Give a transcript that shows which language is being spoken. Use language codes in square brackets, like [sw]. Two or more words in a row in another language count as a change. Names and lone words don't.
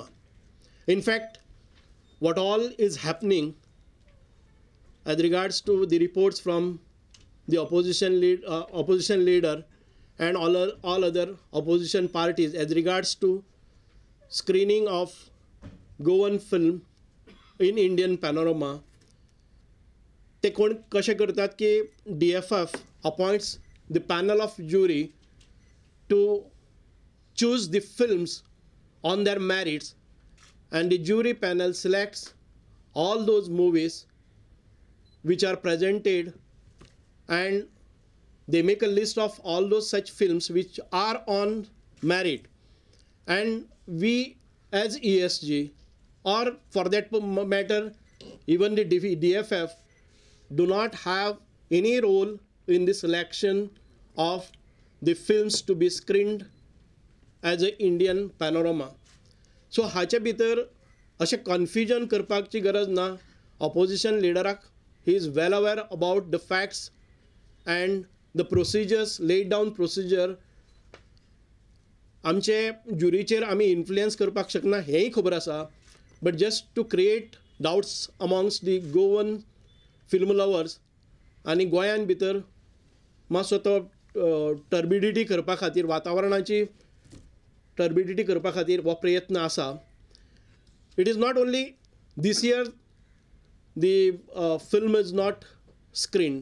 [en] In fact, what all is happening as regards to the reports from the opposition leader and all other opposition parties as regards to screening of Goan film in Indian panorama, [kok] ते कोण कशें करतात की [en] DFF appoints the panel of jury to choose the films on their merits, and the jury panel selects all those movies which are presented, and they make a list of all those such films which are on merit, and we as ESG, or for that matter even the DFF, do not have any role in the selection of the films to be screened as a Indian panorama. [kok] So हाचे भितर अशें कन्फ्युजन करपाची गरज ना. [en] Opposition leaderak, he is well aware about the facts and the procedures, laid down procedure. [kok] आमचे जुरीचेर आमी इन्फ्लुएन्स करपाक शकना हेंय खबर आसा, [en] but just to create doubts amongst the Goan film lovers [kok] आणि गोंयान भितर मातसो तो टर्बिडिटी करपा खातीर, वातावरणाची टर्बिडिटी करपा खातीर हो प्रयत्न आसा. [en] It is not only this year the film is not screen.